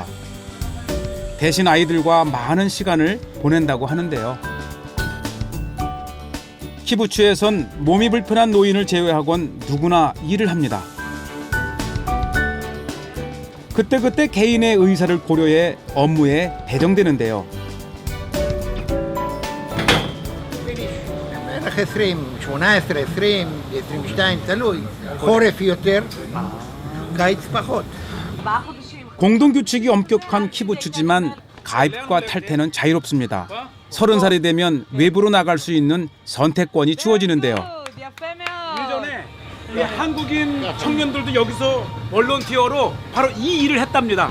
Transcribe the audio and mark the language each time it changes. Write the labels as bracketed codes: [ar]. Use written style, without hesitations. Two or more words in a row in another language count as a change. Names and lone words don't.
[ko] 대신 아이들과 많은 시간을 보낸다고 하는데요. 키부츠에선 몸이 불편한 노인을 제외하곤 누구나 일을 합니다. 그때그때 개인의 의사를 고려해 업무에 배정되는데요. [he] בערך 20, 18, 20, 22, תלוי. חורף יותר, קיץ פחות. [ko] 공동규칙이 엄격한 키부츠지만 가입과 탈퇴는 자유롭습니다. 30살이 되면 외부로 나갈 수 있는 선택권이 주어지는데요. 예전에 이 한국인 청년들도 여기서 volunteer로 바로 이 일을 했답니다.